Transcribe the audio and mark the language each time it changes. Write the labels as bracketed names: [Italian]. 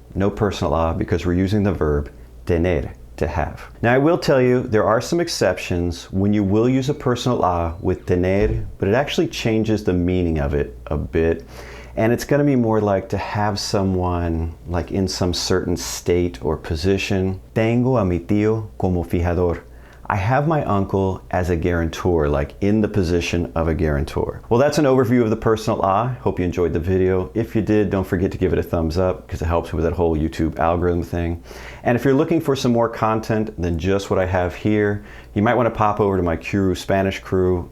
[English] No personal a because we're using the verb tener, to have. Now I will tell you there are some exceptions when you will use a personal a with tener, but it actually changes the meaning of it a bit. And it's going to be more like to have someone like in some certain state or position. [Spanish] Tengo a mi tío como fijador. [English] I have my uncle as a guarantor, like in the position of a guarantor. Well, that's an overview of the personal a. Hope you enjoyed the video. If you did, don't forget to give it a thumbs up because it helps with that whole YouTube algorithm thing. And if you're looking for some more content than just what I have here, you might want to pop over to my Qroo Spanish crew.